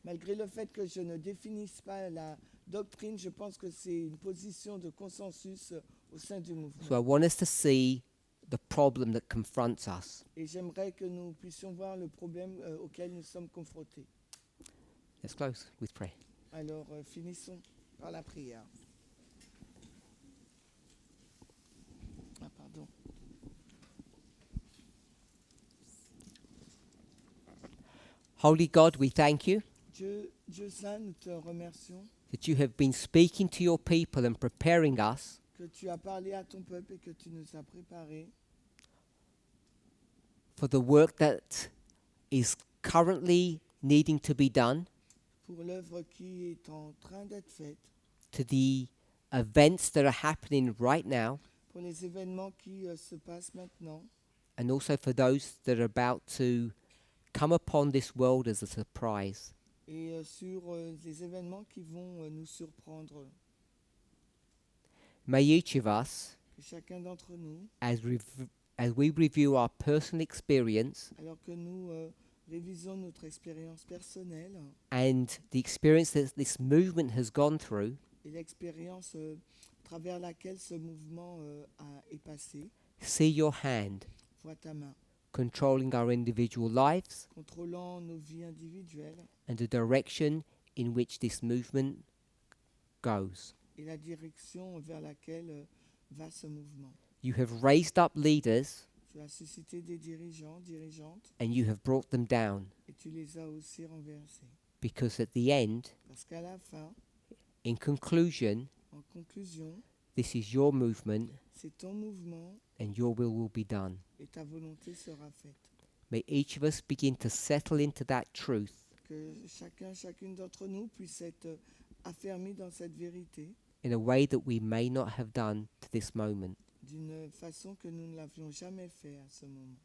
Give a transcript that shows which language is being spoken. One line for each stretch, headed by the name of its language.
French: Malgré le fait que je ne définisse pas la doctrine, je pense que c'est une position de consensus au sein du mouvement.
English: So I want us to see the problem that confronts us.
French: Et j'aimerais que nous puissions voir le problème auquel nous sommes confrontés.
English: Let's close with prayer.
French: Alors, finissons par la prière. Ah, pardon.
English: Holy God, we thank you
French: Dieu Saint, nous te remercions
English: that you have been speaking to your people and preparing us
French: que tu as parlé à ton peuple et que tu nous as préparés
English: for the work that is currently needing to be done,
French: pour l'œuvre qui est en train d'être faite,
English: to the events that are happening right now,
French: pour les événements qui se passent maintenant,
English: and also for those that are about to come upon this world as a surprise.
French: et sur des événements qui vont nous surprendre.
English: May each of us,
French: Que chacun d'entre nous,
English: as we review our personal experience
French: alors que nous révisons notre expérience personnelle
English: and the experience that this movement has gone through,
French: et l'expérience à travers laquelle ce mouvement est passé,
English: see your hand
French: vois ta main,
English: controlling our individual lives
French: contrôlant nos vies individuelles
English: and the direction in which this movement goes.
French: et la direction vers laquelle va ce mouvement.
English: You have raised up leaders
French: Tu as suscité des dirigeants, dirigeantes,
English: and you have brought them down,
French: et tu les as aussi renversés.
English: because at the end,
French: Parce qu'à la fin,
English: in conclusion,
French: en conclusion,
English: this is your movement
French: c'est ton mouvement
English: and your will be done.
French: et ta volonté sera faite.
English: May each of us begin to settle into that truth
French: Que chacune d'entre nous puisse être affermi dans cette vérité
English: in a way that we may not have done to this moment.
French: d'une façon que nous ne l'avions jamais fait à ce moment.